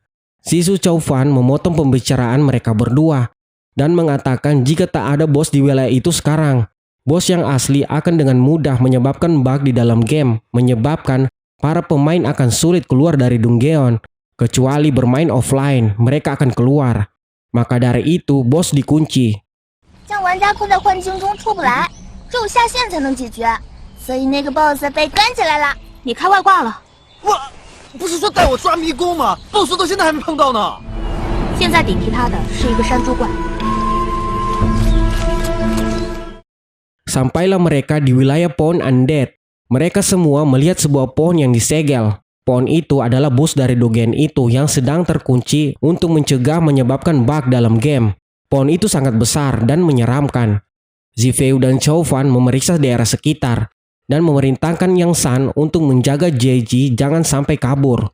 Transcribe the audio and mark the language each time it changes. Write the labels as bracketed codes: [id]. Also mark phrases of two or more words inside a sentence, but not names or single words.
[id] Shisu Chaufan memotong pembicaraan mereka berdua dan mengatakan jika tak ada bos di wilayah itu sekarang, bos yang asli akan dengan mudah menyebabkan bug di dalam game, menyebabkan para pemain akan sulit keluar dari Dungeon. Kecuali bermain offline, mereka akan keluar. Maka dari itu, bos dikunci. [zh] 将玩家困在幻境中出不来，只有下线才能解决，所以那个 BOSS 被关起来了。你开外挂了。我不是说带我抓迷宫吗？BOSS 到现在还没碰到呢。现在顶替他的是一个山猪怪。 [id] Sampailah mereka di wilayah pohon undead. Mereka semua melihat sebuah pohon yang disegel. Pohon itu adalah bos dari dogen itu yang sedang terkunci untuk mencegah menyebabkan bug dalam game. Pohon itu sangat besar dan menyeramkan. Zifeiyu dan Chaufan memeriksa daerah sekitar dan memerintahkan Yang San untuk menjaga JG jangan sampai kabur.